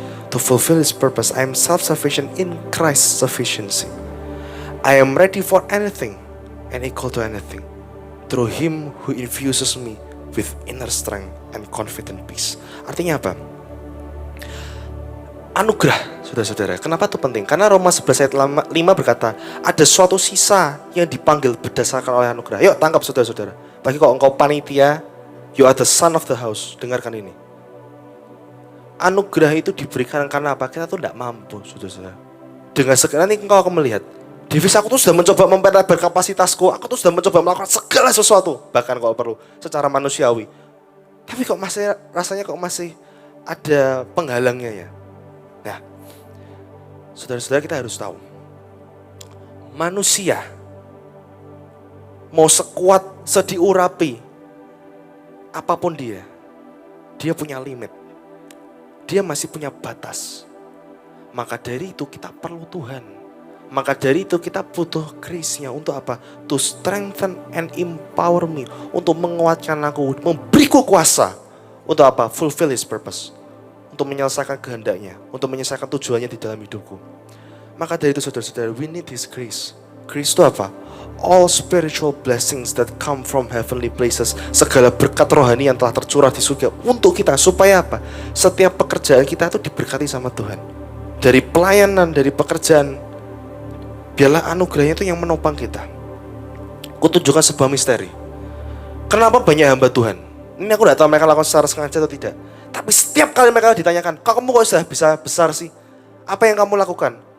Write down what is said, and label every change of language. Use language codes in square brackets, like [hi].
[en] To fulfill His purpose, I am self-sufficient in Christ's sufficiency. I am ready for anything and equal to anything through Him who infuses me with inner strength and confident peace. [id] Artinya apa? Anugerah, saudara-saudara. Kenapa itu penting? Karena Roma 11 ayat 5 berkata, ada suatu sisa yang dipanggil berdasarkan oleh anugerah. Yuk tangkap saudara-saudara. Bagi kau engkau panitia, [en] you are the son of the house. [id] Dengarkan ini. Anugerah itu diberikan karena apa? Kita tuh tidak mampu, saudara-saudara. Dengan segala nanti engkau akan melihat. Davis, aku tuh sudah mencoba memperlebar kapasitasku. Aku tuh sudah mencoba melakukan segala sesuatu. Bahkan kalau perlu, secara manusiawi. Tapi kok masih, rasanya kok masih ada penghalangnya ya. Nah, saudara-saudara kita harus tahu. Manusia mau sekuat, sediurapi apapun dia punya limit. Dia masih punya batas. Maka dari itu kita perlu Tuhan Maka dari itu kita butuh grace-nya untuk apa? [en] To strengthen and empower me. [id] Untuk menguatkan aku, memberiku kuasa. Untuk apa? [en] Fulfill his purpose. [id] Untuk menyelesaikan kehendaknya, untuk menyelesaikan tujuannya di dalam hidupku. Maka dari itu saudara-saudara, [en] we need his grace. [id] Grace itu apa? [en] All spiritual blessings that come from heavenly places. [id] Segala berkat rohani yang telah tercurah di surga untuk kita. Supaya apa? Setiap pekerjaan kita itu diberkati sama Tuhan. Dari pelayanan, dari pekerjaan, biarlah anugerahnya itu yang menopang kita. Kutunjukkan sebuah misteri. Kenapa banyak hamba Tuhan? Ini aku tidak tahu mereka lakukan secara sengaja atau tidak. Tapi setiap kali mereka ditanyakan, kamu kok sudah bisa besar sih? Apa yang kamu lakukan?